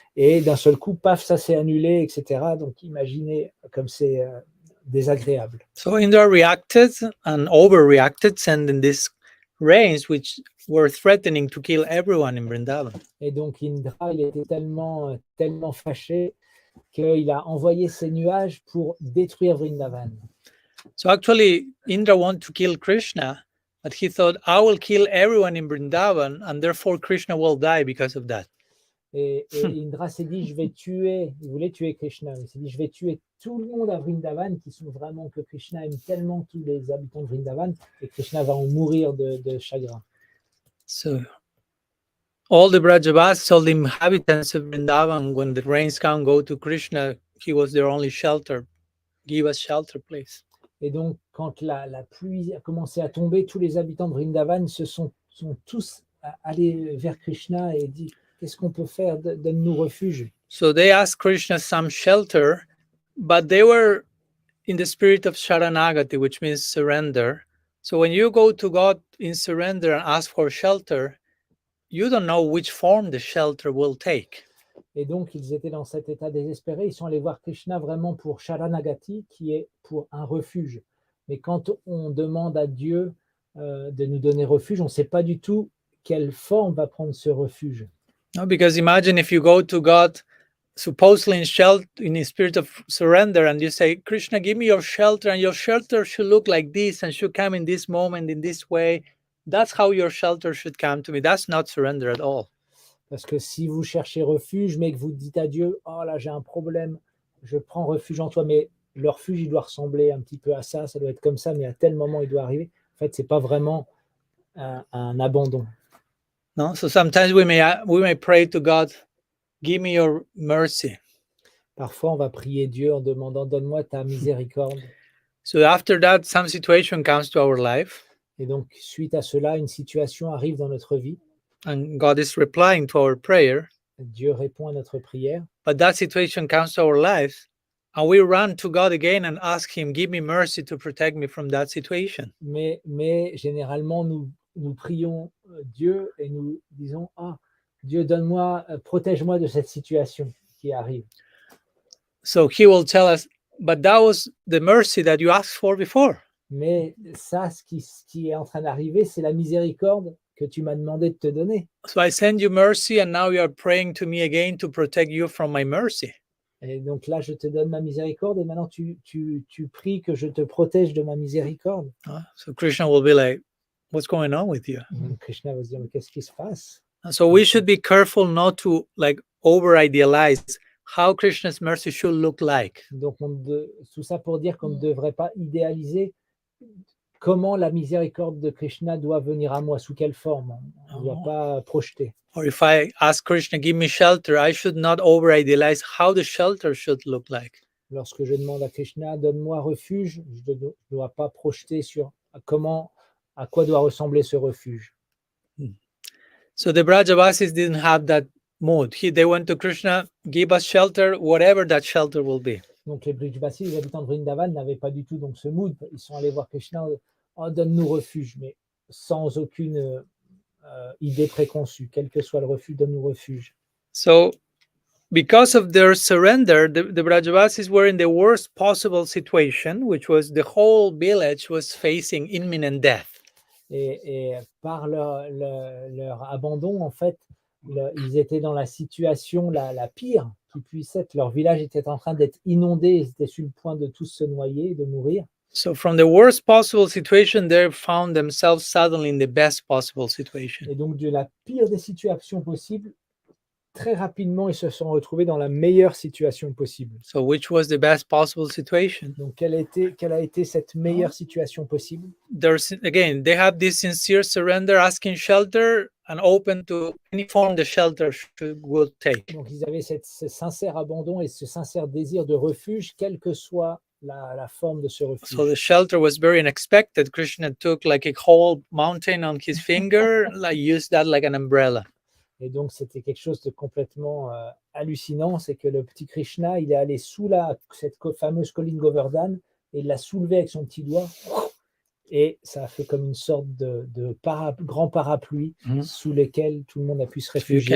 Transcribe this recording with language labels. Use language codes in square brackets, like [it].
[fr] Et d'un seul coup, paf, ça s'est annulé, etc. Donc imaginez comme c'est désagréable. [en] So Indra reacted and overreacted, sending these rains which were threatening to kill everyone in Vrindavan. [fr] Et donc Indra, il était tellement fâché qu'il a envoyé ces nuages pour détruire Vrindavan. [en] So actually, Indra wanted to kill Krishna, but he thought, I will kill everyone in Vrindavan, and therefore Krishna will die because of that. [fr] Et Indra s'est dit, il voulait tuer Krishna, il s'est dit, je vais tuer tout le monde à Vrindavan, que Krishna aime tellement tous les habitants de Vrindavan, et Krishna va en mourir de chagrin. [en] So all the Brajavasis, all the inhabitants of Vrindavan, when the rains come, go to Krishna, he was their only shelter. Give us shelter, please. [fr] Et donc, quand la pluie a commencé à tomber, tous les habitants de Vrindavan sont tous allés vers Krishna et dit, qu'est-ce qu'on peut faire? Donne-nous refuge. [en] So they asked Krishna some shelter, but they were in the spirit of Sharanagati, which means surrender. So when you go to God in surrender and ask for shelter, you don't know which form the shelter will take. [fr] Et donc, ils étaient dans cet état désespéré. Ils sont allés voir Krishna vraiment pour Sharanagati, qui est pour un refuge. Mais quand on demande à Dieu de nous donner refuge, on ne sait pas du tout quelle forme va prendre ce refuge. [en] No, because imagine if you go to God supposedly in a spirit of surrender and you say, Krishna, give me your shelter, and your shelter should look like this and should come in this moment in this way. That's how your shelter should come to me. That's not surrender at all. [fr] Parce que si vous cherchez refuge, mais que vous dites à Dieu, oh là j'ai un problème, je prends refuge en toi, mais le refuge il doit ressembler un petit peu à ça doit être comme ça, mais à tel moment il doit arriver. En fait, c'est pas vraiment un abandon. [en] No, so sometimes we may pray to God, give me your mercy. [fr] Parfois, on va prier Dieu en demandant, donne-moi ta miséricorde. [en] So after that, some situation comes to our life. [fr] Et donc, suite à cela, une situation arrive dans notre vie. [en] And God is replying to our prayer. [fr] Dieu répond à notre prière. [en] But that situation comes to our lives, and we run to God again and ask Him, give me mercy to protect me from that situation. [fr] Mais généralement, nous prions Dieu et nous disons, ah, Dieu, donne-moi, protège-moi de cette situation qui arrive. [en] So He will tell us, but that was the mercy that you asked for before. [fr] Mais ça, ce qui est en train d'arriver, c'est la miséricorde que tu m'as demandé de te donner. [en] So I send you mercy, and now you are praying to me again to protect you from my mercy. [fr] Et donc là, je te donne ma miséricorde et maintenant tu pries que je te protège de ma miséricorde. [en] So Krishna will be like, what's going on with you? [fr] Krishna va se dire, mais qu'est-ce qui se passe? [en] So we should be careful not to like over-idealize how Krishna's mercy should look like. [fr] Donc tout ça pour dire qu'on ne devrait pas idéaliser comment la miséricorde de Krishna doit venir à moi, sous quelle forme. On ne doit pas projeter. [en] Or if I ask Krishna, give me shelter, I should not over-idealize how the shelter should look like. [fr] Lorsque je demande à Krishna, donne-moi refuge, je ne dois pas projeter sur à quoi doit ressembler ce refuge. [en] So the Brajavasis didn't have that mood. They went to Krishna, give us shelter, whatever that shelter will be. [fr] Donc les Brajavasis, les habitants de Vrindavan, n'avaient pas du tout donc ce mood. Ils sont allés voir Krishna, oh, donne-nous refuge, mais sans aucune idée préconçue. Quel que soit le refuge, donne-nous refuge. [en] So because of their surrender, the Brajavasis were in the worst possible situation, which was the whole village was facing imminent death. [fr] Et par leur abandon, en fait, ils étaient dans la situation la pire qui puisse être. Leur village était en train d'être inondé, ils étaient sur le point de tous se noyer, de mourir. [en] So from the worst possible situation, they found themselves suddenly in the best possible situation. [fr] Et donc de la pire des situations possibles, très rapidement, ils se sont retrouvés dans la meilleure situation possible. [en] So which was the best possible situation? [fr] Donc quelle a été cette meilleure situation possible? [en] Again, they have this sincere surrender, asking shelter and open to any form the shelter would take. [fr] Donc ils avaient ce sincère abandon et ce sincère désir de refuge, quelle que soit la forme de ce refuge. [en] So the shelter was very unexpected. Krishna took like a whole mountain on his finger, like used that like an umbrella. [fr] Et donc, c'était quelque chose de complètement hallucinant, c'est que le petit Krishna, il est allé sous cette fameuse colline Govardhana et il l'a soulevé avec son petit doigt et ça a fait comme une sorte de grand parapluie sous lequel tout le monde a pu se réfugier.